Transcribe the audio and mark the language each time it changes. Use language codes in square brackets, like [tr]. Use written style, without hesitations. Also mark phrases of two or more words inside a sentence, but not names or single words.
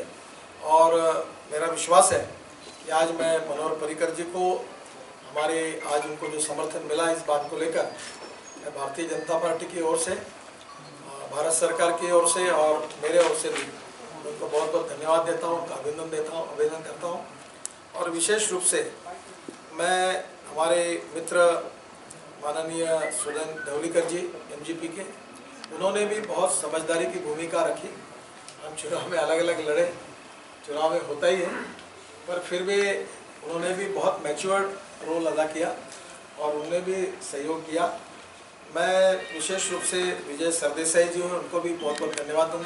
[hi] और मेरा विश्वास है कि आज मैं मनोहर पर्रिकर जी को हमारे आज उनको जो समर्थन मिला इस बात को लेकर मैं भारतीय जनता पार्टी की ओर से, भारत सरकार की ओर से और मेरे ओर से भी उनको बहुत बहुत धन्यवाद देता हूँ, उनका अभिनंदन करता हूँ। और विशेष रूप से मैं हमारे मित्र माननीय सुदीन ढवलीकर जी एमजीपी के, उन्होंने भी बहुत समझदारी की भूमिका रखी। हम चुनाव में अलग अलग लड़े, चुनाव में होता ही है, पर फिर भी उन्होंने भी बहुत [en] matured role [hi] अदा किया और उन्होंने भी सहयोग किया। मैं विशेष रूप से विजय सरदेसाई जी हैं, उनको भी बहुत बहुत धन्यवाद दूंगा।